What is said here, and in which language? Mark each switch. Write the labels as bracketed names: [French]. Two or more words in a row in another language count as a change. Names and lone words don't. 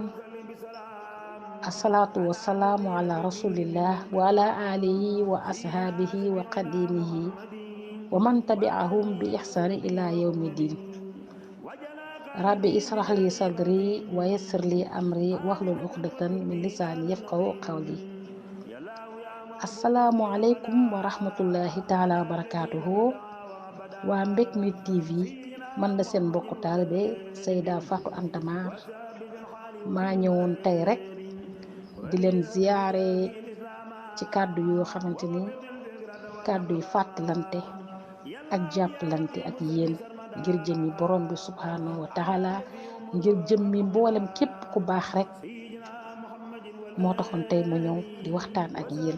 [Arabic] الصلاة والسلام على رسول الله وعلى آله وأصحابه وقديمه ومن تبعهم بإحسان إلى يوم الدين. ربي اشرح لي صدري ويسر لي أمري واحلل عقدة من لساني يفقهوا قولي. السلام عليكم ورحمة الله تعالى وبركاته. [Wolof] waa Mbecme TV man la seen mbokku taalibe Seyda Fatou Anta Mar maa ñëwoon tey rek di leen ziyaare ci kàddu yoo xamante ni kàddu yi fàttalante ak jàppalante ak yéen ngir jëmmi borom bi [Arabic] سبحانه وتعالى, [Wolof] ngir jëmmi mboolem képp ku baax rek moo taxoon tey ma ñëw di waxtaan ak yéen.